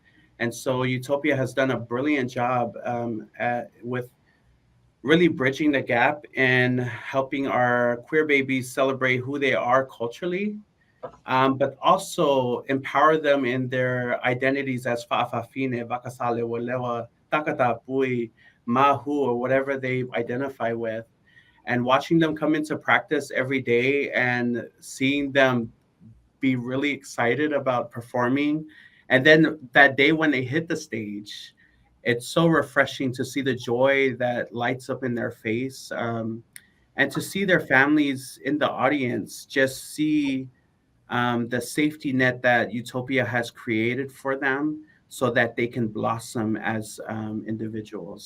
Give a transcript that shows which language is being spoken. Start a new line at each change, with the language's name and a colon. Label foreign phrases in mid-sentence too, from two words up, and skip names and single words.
English: And so Utopia has done a brilliant job, with really bridging the gap and helping our queer babies celebrate who they are culturally, but also empower them in their identities as fa'afafine, vakasale, walewa, takata, pui, mahu, or whatever they identify with. And watching them come into practice every day and seeing them be really excited about performing. And then that day when they hit the stage, it's so refreshing to see the joy that lights up in their face, and to see their families in the audience just see the safety net that Utopia has created for them so that they can blossom as individuals.